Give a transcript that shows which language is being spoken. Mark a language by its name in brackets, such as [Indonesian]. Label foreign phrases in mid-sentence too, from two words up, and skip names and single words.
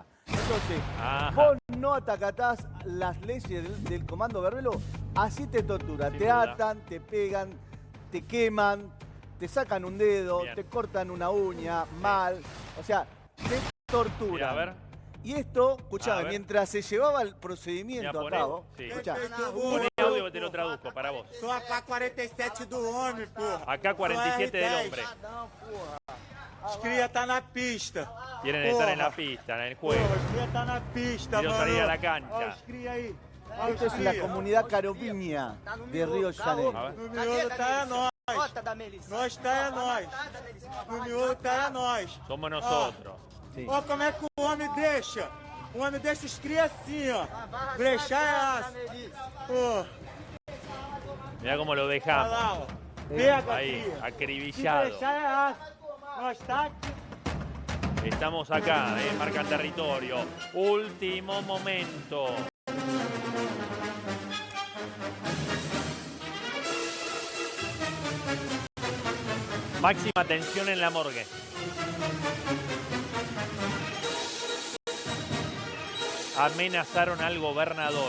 [Spanish] Entonces, vos no atacatás las leyes del Comando Vermelho, así te torturan. Te atan, te pegan, te queman, te sacan un dedo, te cortan una uña, mal. O sea, te torturan. Mira, a ver. Y esto, escuchame, mientras se llevaba el procedimiento a cabo, Escuchá, poné audio que te lo traduzco para vos. [Portuguese] Sou a K-47 do homem, porra. [Spanish] Acá 47 del hombre. [Portuguese] Os cria tá na pista. [Spanish] Quieren estar en la pista, en el juego. [Portuguese] Porra, os cria tá na pista, [Spanish] Quiero [Portuguese] mano. [Spanish] salir a la cancha. [Portuguese] Olha os cria aí. Olha [Spanish] esto [Portuguese] os [Spanish] es la [Portuguese] cria. [Spanish] comunidad caroviña de Río de Janeiro. [Portuguese] No miolo tá é nós. Nós tá é nós. No miolo tá é nós. [Spanish] Somos nosotros. [Portuguese] Ó como é que o homem deixa. O homem deixa os cria assim, ó. Brechar é aço. Pô. [Spanish] Mirá cómo lo [Portuguese] Olha [Spanish] dejamos. [Portuguese] lá, ó. Pega, [Spanish] Ahí, [Portuguese] cria. Se [Spanish] acribillado. [Portuguese] brechar é aço. Nós tá aqui. [Spanish] Estamos acá, marca territorio. Último momento. Máxima tensión en la morgue. Amenazaron al gobernador.